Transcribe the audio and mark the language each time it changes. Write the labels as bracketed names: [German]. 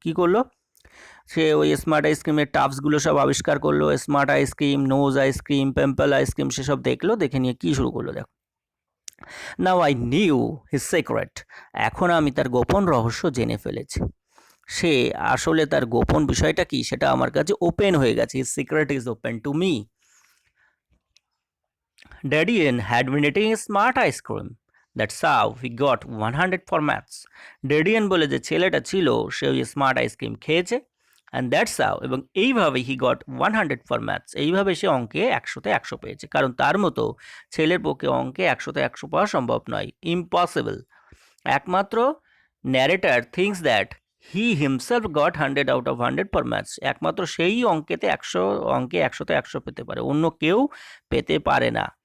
[Bangla] কি করলো সে? ওই স্মার্ট আইসক্রিমের টাপসগুলো সব আবিষ্কার করলো, smart ice cream, nose ice cream, পেম্পল ice cream, সেসব দেখলো, দেখে নিয়ে কী শুরু করলো দেখো। [English] now I knew his secret, [Bangla] এখন আমি তার গোপন রহস্য জেনে ফেলেছি। সে আসলে তার গোপন বিষয়টা কি সেটা আমার কাছে ওপেন হয়ে গেছে। [English] His secret is open to me. Dadian had been eating smart ice cream. That's how he got 100 for maths. [Bangla] Dadian বলে যে ছেলেটা ছিল সে ওই স্মার্ট আইসক্রিম খেয়েছে, [English] and that's how, [Bangla] এবং এইভাবে [English] he got 100 for maths, [Bangla] এইভাবে সে অঙ্কে 100তে 100 পেয়েছে, কারণ তার মতো ছেলের পক্ষে অঙ্কে 100তে 100 পাওয়া সম্ভব নয়, ইম্পসিবল। একমাত্র [English] narrator thinks that he himself got 100 out of 100 for maths, [Bangla] একমাত্র সেই অঙ্কে 100তে 100 পেতে পারে, অন্য কেউ পেতে পারে না।